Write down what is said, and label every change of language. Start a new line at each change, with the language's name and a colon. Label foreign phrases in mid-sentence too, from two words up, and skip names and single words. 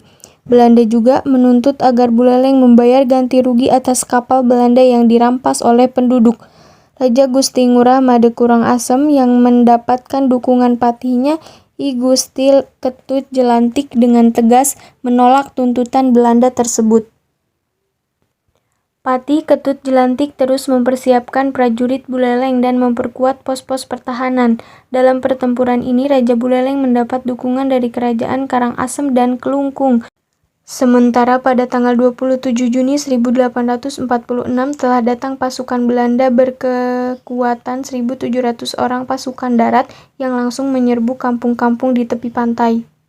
Indonesian: Belanda juga menuntut agar Buleleng membayar ganti rugi atas kapal Belanda yang dirampas oleh penduduk. Raja Gusti Ngurah Made Karangasem yang mendapatkan dukungan patihnya I Gusti Ketut Jelantik dengan tegas menolak tuntutan Belanda tersebut. Patih Ketut Jelantik terus mempersiapkan prajurit Buleleng dan memperkuat pos-pos pertahanan. Dalam pertempuran ini, Raja Buleleng mendapat dukungan dari kerajaan Karangasem dan Kelungkung. Sementara pada tanggal 27 Juni 1846 telah datang pasukan Belanda berkekuatan 1.700 orang pasukan darat yang langsung menyerbu kampung-kampung di tepi pantai.